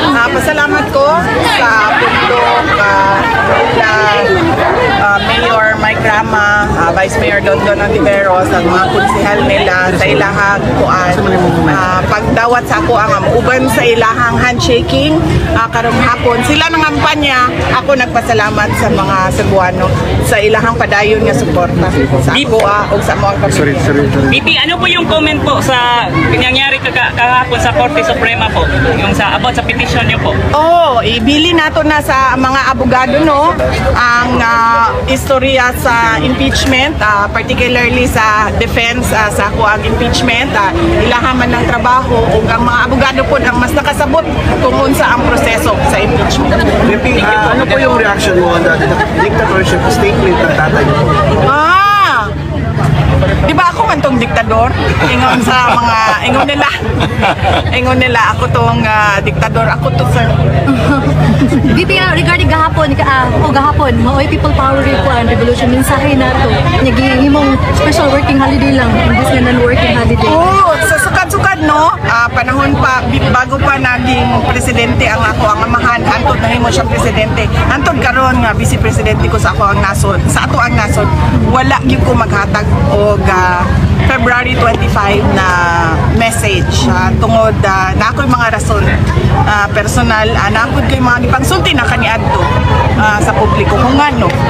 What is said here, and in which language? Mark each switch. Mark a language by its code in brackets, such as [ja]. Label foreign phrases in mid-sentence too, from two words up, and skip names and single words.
[ceb] Pasalamat ko sa bundok Mayor Mike Rama, Vice Mayor Dondon Ontiveros, ang mga konsehal nila sa ilahang kuan. Pagdawat sa ako ang uban sa ilahang handshaking karong hapon. Sila nang kampanya, ako nagpasalamat sa mga Cebuano sa ilahang padayon nga suporta sa ako o sa mga kapitbahay. [tl] BP, ano po yung comment po sa nangyari kahapon sa Korte Suprema po? Yung sa about sa petition niyo po? [ceb] Ibili nato na sa mga abogado no ang istorya sa impeachment, particularly sa defense sa ako ang impeachment, ilahaman ng trabaho ug ang mga abogado po ang mas nakasabot kung unsa ang proseso sa impeachment. [tl] Ano po yung reaction mo [en] on the dictatorship statement [tl] ng tatay niyo? [ceb] Di ba ako man tong diktador? Ingon nila ako tong diktador, ako to sir. BP, regarding gahapon, maoy [en] people power and revolution, [ceb] mensahe na to, nagihimong [en] special working holiday [ceb] lang, imbis na [en] non-working holiday. [ceb] Sa sukad-sukad no, panahon pa, bago pa naging presidente ang ako, ang amahan, antod na himo siya presidente. Antod karon nga, vice presidente ko sa ako ang nasod, sa ato ang nasod, wala gyud ko maghatag og February 25 na message tungod na ako'y mga rason personal, na ako'y kay mga gipangsulti na kaniadto sa publiko kung ano.